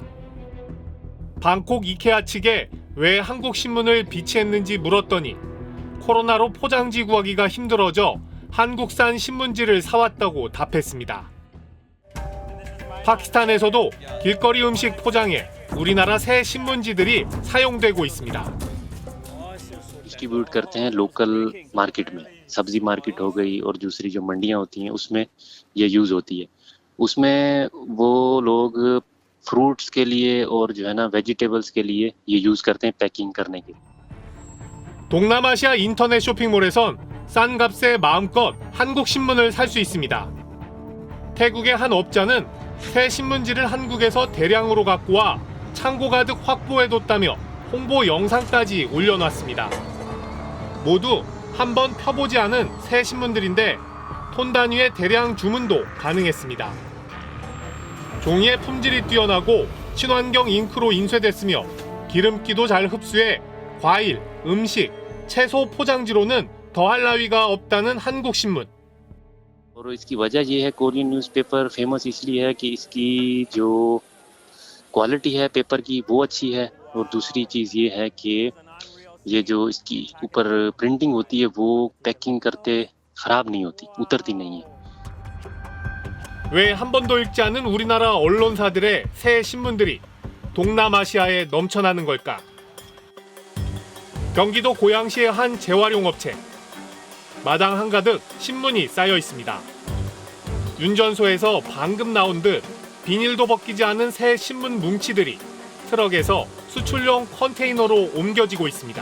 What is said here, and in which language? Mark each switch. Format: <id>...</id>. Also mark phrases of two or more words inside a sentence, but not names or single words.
<ko>방콕 이케아 측에 왜 한국 신문을 비치했는지 물었더니 코로나로 포장지 구하기가 힘들어져 한국산 신문지를 사왔다고 답했습니다. 파키스탄에서도 길거리 음식 포장에 우리나라 새 신문지들이 사용되고 있습니다.</ko> <hi>डिस्ट्रीब्यूट करते हैं</hi> <en>local market</en> <hi>में, सब्जी मार्केट हो गई और दूसरी जो मंडियां होती हैं उसमें ये यूज़ होती है। उसमें वो लोग फ्रूट्स के लिए और जो है ना वेजिटेबल्स के लिए ये यूज़ करते हैं पैकिंग करने के लिए।</hi> <ko>동남아시아 인터넷 쇼핑몰에선 싼 값에 마음껏 한국 신문을 살 수 있습니다. 태국의 한 업자는 새 신문지를 한국에서 대량으로 갖고 와 창고 가득 확보해뒀다며 홍보 영상까지 올려놨습니다. 모두 한 번 펴보지 않은 새 신문들인데 톤 단위의 대량 주문도 가능했습니다. 종이의 품질이 뛰어나고 친환경 잉크로 인쇄됐으며 기름기도 잘 흡수해 과일, 음식, 채소 포장지로는 더할 나위가 없다는 한국 신문.</ko> <hi>और इसकी वजह ये है</hi> <en>Korean newspaper famous</en> <hi>इसलिए है कि इसकी जो क्वालिटी है पेपर की वो अच्छी है और दूसरी चीज़ ये है कि ये जो इसकी ऊपर प्रिंटिंग होती है वो पैकिंग करते ख़राब नहीं होती, उतरती नहीं है।</hi> <ko>왜 한 번도 읽지 않은 우리나라 언론사들의 새 신문들이 동남아시아에 넘쳐나는 걸까? 경기도 고양시의 한 재활용업체. 마당 한가득 신문이 쌓여 있습니다. 운전소에서 방금 나온 듯 비닐도 벗기지 않은 새 신문 뭉치들이 트럭에서 수출용 컨테이너로 옮겨지고 있습니다.</ko>